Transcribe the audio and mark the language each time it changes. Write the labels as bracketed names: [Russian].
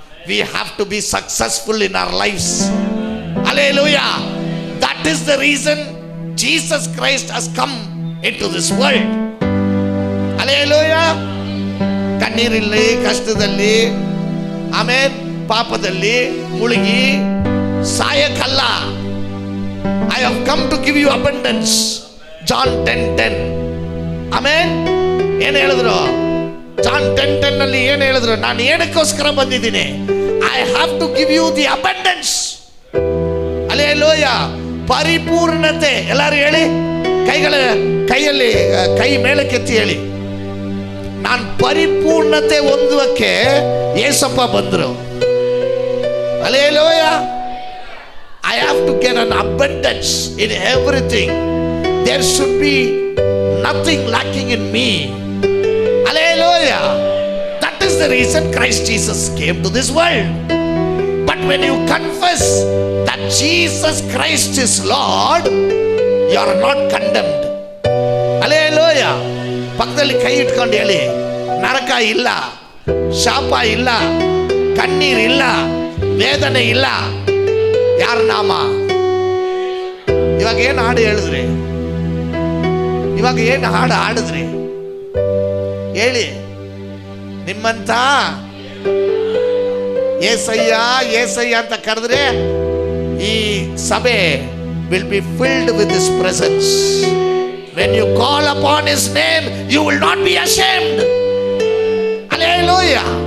[English] we have to be successful in our lives. Hallelujah, that is the reason Jesus Christ has come into this world. [Kannada] Hallelujah, ಕಣ್ಣೀರಲ್ಲಿ, ಕಷ್ಟದಲ್ಲಿ, ಆಮೇಲೆ ಪಾಪದಲ್ಲಿ ಮುಳುಗಿ ಸಾಯಕಲ್ಲ. [English] I have come to give you abundance. [Kannada] John 10:10. ಆಮೇನ್. ಏನು ಹೇಳಿದ್ರು? John 10:10 ನಲ್ಲಿ ಏನು ಹೇಳಿದ್ರು? ನಾನು ಏನಕ್ಕೋಸ್ಕರ ಬಂದಿದ್ದೀನಿ? [English] I have to give you the abundance. [Kannada] Hallelujah, ಪರಿಪೂರ್ಣತೆ. ಎಲ್ಲರೂ ಹೇಳಿ, ಕೈಯಲ್ಲಿ ಕೈ ಮೇಲಕ್ಕೆತ್ತಿ ಹೇಳಿ, ನಾನು ಪರಿಪೂರ್ಣತೆ ಹೊಂದುವಕ್ಕೆ ಯೇಸಪ್ಪ ಬಂದರು. [English] Hallelujah, I have to get an abundance in everything. There should be nothing lacking in me. Hallelujah. That is the reason Christ Jesus came to this world. But when you confess that Jesus Christ is Lord, you are not condemned. Hallelujah. [Kannada] ಪಕ್ಕದಲ್ಲಿ ಕೈ ಇಟ್ಕೊಂಡು ಹೇಳಿ, ನರಕ ಇಲ್ಲ, ಶಾಪ ಇಲ್ಲ, ಕಣ್ಣೀರಿಲ್ಲ, ವೇದನೆ ಇಲ್ಲ. ಯಾರ ನಾಮ? ಇವಾಗ ಏನು ಹಾಡು ಹೇಳಿದ್ರಿ? ಇವಾಗ ಏನು ಹಾಡು ಹಾಡಿದ್ರಿ ಹೇಳಿ? ನಿಮ್ಮಂತ ಏಸಯ್ಯ ಏಸಯ್ಯ ಅಂತ ಕರೆದ್ರೆ ಈ ಸಭೆ [English] will be filled with his presence. When you call upon his name, you will not be ashamed. Hallelujah.